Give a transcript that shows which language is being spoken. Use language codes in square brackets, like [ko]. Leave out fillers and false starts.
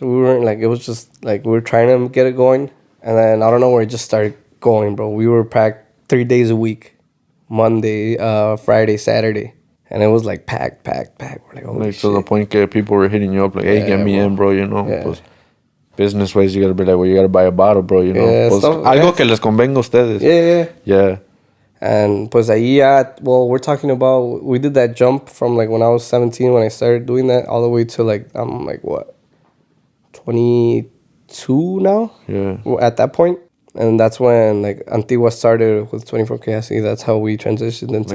[en] We weren't like it was just like we were trying to get it going, and then I don't know where it just started going, bro. We were packed 3 days a week, Monday, Friday, Saturday. And it was like packed. We're like, holy shit. To the point that people were hitting you up like, hey, get me in, bro, you know. Yeah. Pues, business ways, you gotta be like, well, you gotta buy a bottle, bro, you know. Yeah, [es] pues, algo que les convenga a ustedes. [en] Yeah. And [es] pues ahí, [en] we're talking about, we did that jump from like when I was 17, when I started doing that, all the way to like, I'm like, what, 22 now? Yeah. At that point. And that's when like Antigua started with 24K. I see that's how we transitioned into